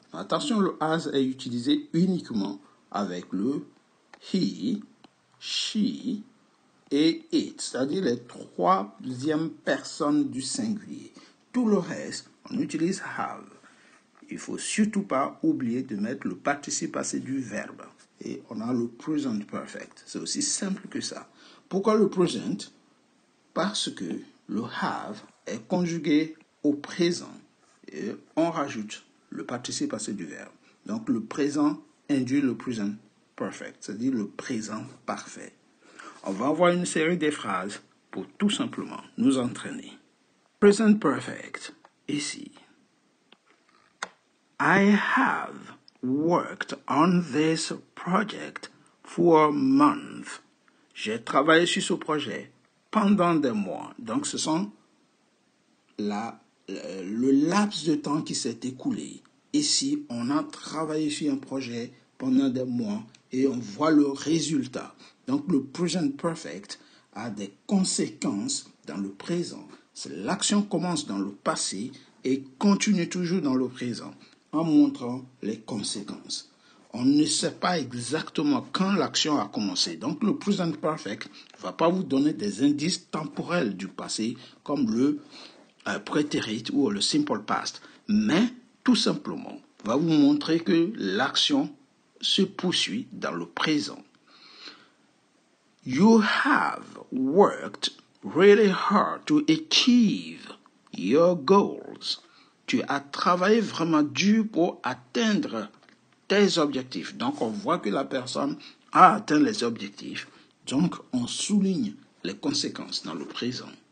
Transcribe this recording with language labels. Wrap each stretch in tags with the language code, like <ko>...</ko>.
<fr>Attention, le has est utilisé uniquement avec le he, she et it, c'est-à-dire les troisièmes personnes du singulier. tout le reste, on utilise have. Il ne faut surtout pas oublier de mettre le participe passé du verbe. Et on a le present perfect. C'est aussi simple que ça. Pourquoi le present? Parce que le have est conjugué au présent. Et on rajoute le participe passé du verbe. Donc le présent induit le present perfect, c'est-à-dire le présent parfait. On va avoir une série de phrases pour tout simplement nous entraîner. Present perfect, ici.</fr> <en>I have worked on this project for a month.</en> <fr>J'ai travaillé sur ce projet pendant des mois. Donc, ce sont le laps de temps qui s'est écoulé. Ici, on a travaillé sur un projet pendant des mois et on voit le résultat. Donc, le present perfect a des conséquences dans le présent. L'action commence dans le passé et continue toujours dans le présent en montrant les conséquences. On ne sait pas exactement quand l'action a commencé. Donc, le present perfect ne va pas vous donner des indices temporels du passé comme le prétérit ou le simple past, mais tout simplement va vous montrer que l'action se poursuit dans le présent.</fr> <en>You have worked really hard to achieve your goals.</en> <fr>Tu as travaillé vraiment dur pour atteindre tes objectifs. Donc, on voit que la personne a atteint les objectifs. Donc, on souligne les conséquences dans le présent.</fr>